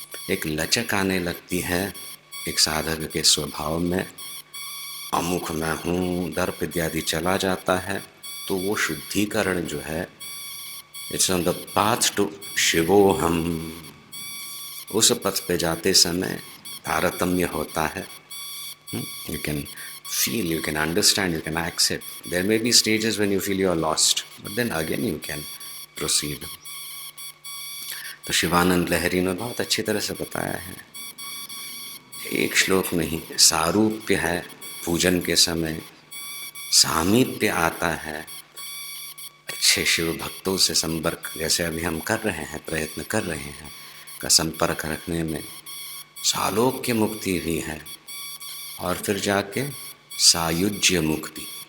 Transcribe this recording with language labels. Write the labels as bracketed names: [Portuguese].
[Hindi] एक लचक आने लगती है एक साधक के स्वभाव में। अमुख मैं हूँ, दर्प इत्यादि चला जाता है, तो वो शुद्धिकरण जो है [English] It's on the path to शिवोहम। [Hindi] उस पथ पे जाते समय तारतम्य होता है। [English] You can feel, you can understand, you can accept. There may be stages when you feel you are lost, but then again you can proceed. [Hindi] तो शिवानंद लहरी ने बहुत अच्छी तरह से बताया है, एक श्लोक में ही सारूप्य है पूजन के समय, सामीप्य आता है अच्छे शिव भक्तों से संपर्क, जैसे अभी हम कर रहे हैं, प्रयत्न कर रहे हैं का संपर्क रखने में, सालोक्य मुक्ति भी है, और फिर जाके सायुज्य मुक्ति।